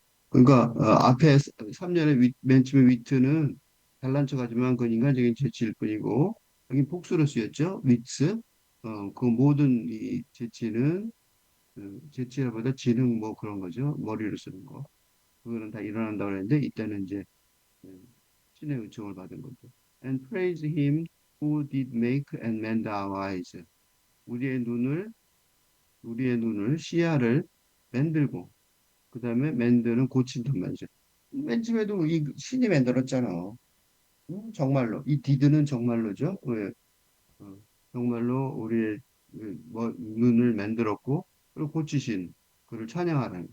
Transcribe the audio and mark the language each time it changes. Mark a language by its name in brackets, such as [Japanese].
[Korean] 그러니까 앞에 3년의 맨 처음에 위트는 잘난 척하지만 그건 인간적인 재치일 뿐이고 여기 복수로 쓰였죠. 위트. 그 모든 이 재치는 재치라보다 지능 뭐 그런 거죠. 머리로 쓰는 거. 그거는 다 일어난다고 그랬는데 이때는 이제 음, 신의 은총을 받은 거죠. [English] And praise him who did make and mend our eyes. [Korean] 우리의 눈을 우리의 눈을 시야를 만들고 그 다음에 맨드는 고친단 말이죠. 맨 처음에도 이 신이 만들었잖아. 정말로. 이 디드는 정말로죠. 왜? 어, 정말로 우리의 뭐, 눈을 만들었고, 그리고 고치신, 그를 찬양하는.